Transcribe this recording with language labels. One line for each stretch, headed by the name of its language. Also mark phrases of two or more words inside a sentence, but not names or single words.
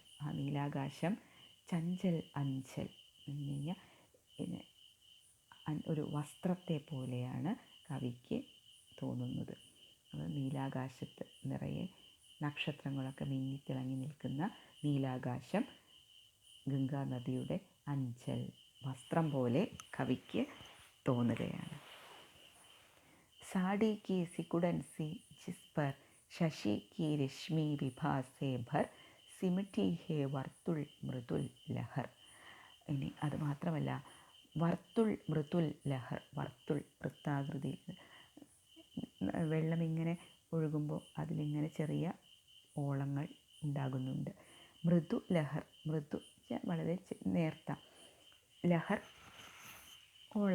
Malayalam: ആ നീലാകാശം
Hindi: चंचल अंचल
Malayalam: എന്നിങ്ങനെ ഒരു വസ്ത്രത്തെ പോലെയാണ് കവിക്ക് തോന്നുന്നത്. നീലാകാശത്ത് നിറയെ നക്ഷത്രങ്ങളൊക്കെ മിന്നിത്തിളങ്ങി നിൽക്കുന്ന നീലാകാശം ഗംഗാനദിയുടെ അഞ്ചൽ, വസ്ത്രം പോലെ കവിക്ക് തോന്നുകയാണ്.
Hindi: साड़ी की सिकुड़न सी जिस पर शशि की रश्मि विभा से भर सिमटी है वर्तुल मृदुल लहर.
Malayalam: ഇനി അത് മാത്രമല്ല,
Hindi: वर्तुल मृदुल लहर,
Malayalam: വർത്തുൾ വൃത്താകൃതി, വെള്ളം ഇങ്ങനെ ഒഴുകുമ്പോൾ അതിലിങ്ങനെ ചെറിയ ഓളങ്ങൾ ഉണ്ടാകുന്നുണ്ട്.
Hindi: मृदु लहर,
Malayalam: മൃദു വളരെ നേർത്ത, ലഹർ ഓളം.